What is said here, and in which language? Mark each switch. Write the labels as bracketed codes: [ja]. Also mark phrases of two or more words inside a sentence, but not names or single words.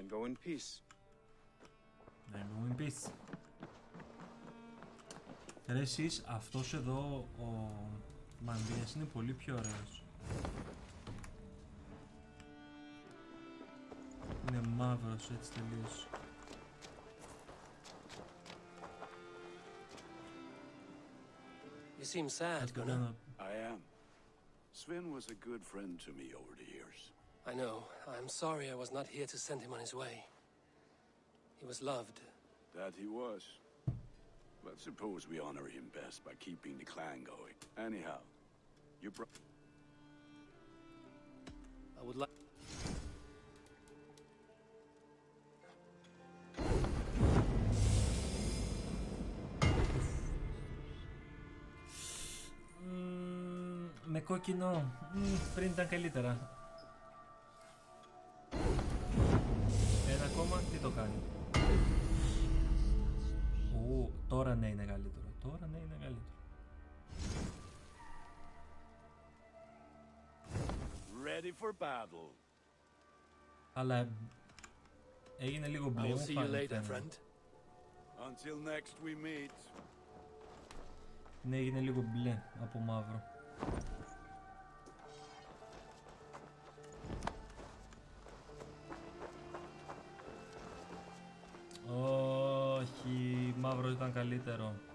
[en] Then go in peace. Then go in peace. [el] Ρε εσείς, αυτός εδώ ο Μανδύας είναι πολύ πιο ωραίος. Είναι μαύρος έτσι τελείως. [en] You seem sad, Gunnar. I am. Sven was a good friend to me over the years. I know. I'm sorry I was not here to send him on his way. He was loved. That he was. But suppose we honor him best by keeping the clan going. Anyhow, you I would like... [el] Με κόκκινο, πριν ήταν καλύτερα. Ένα ακόμα, τι το κάνει. Τώρα ναι είναι καλύτερο. Τώρα ναι είναι καλύτερο. [en] ready for battle. [el] Αλλά έγινε λίγο μπλε. [en] I'll see you later, friend. Until next we meet. [el] Ναι, έγινε λίγο μπλε από μαύρο. Όχι, μαύρος ήταν καλύτερο.